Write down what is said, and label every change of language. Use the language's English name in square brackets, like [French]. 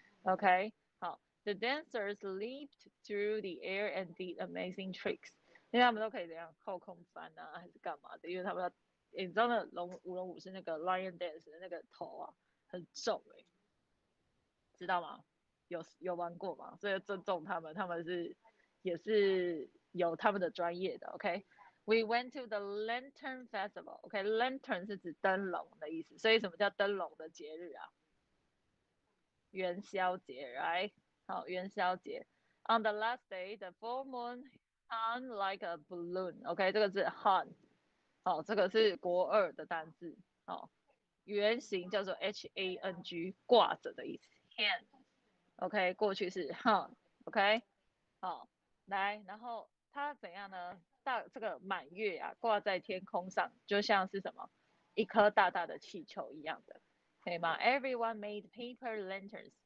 [Chinese] OK， 好 ， [English] The dancers leaped through the air and did amazing tricks， [Chinese] 因为他们都可以怎样后空翻啊，还是干嘛的？因为他们要，你知道那舞龙舞是那个 lion dance 的那个头啊，很重知道吗？有玩过吗？所以尊重他们，他们也是有他们的专业的。 OK， [English] We went to the Lantern Festival。 [Chinese] OK，Lantern 是指灯笼的意思，所以什么叫灯笼的节日啊？元宵节 ，right？ 好，元宵节。 [English] On the last day, the full moon hung like a balloon。OK， 这个是 hung， 好， [Chinese] 这个是国2的单字。好，圆形叫做 hang， 挂着的意思 ，hang。OK， 过去式 hung。OK， 好，来，然后它怎样呢？这个满月啊，挂在天空上，就像是什么一颗大大的气球一样的，可以吗 ？ [English] Everyone made paper lanterns。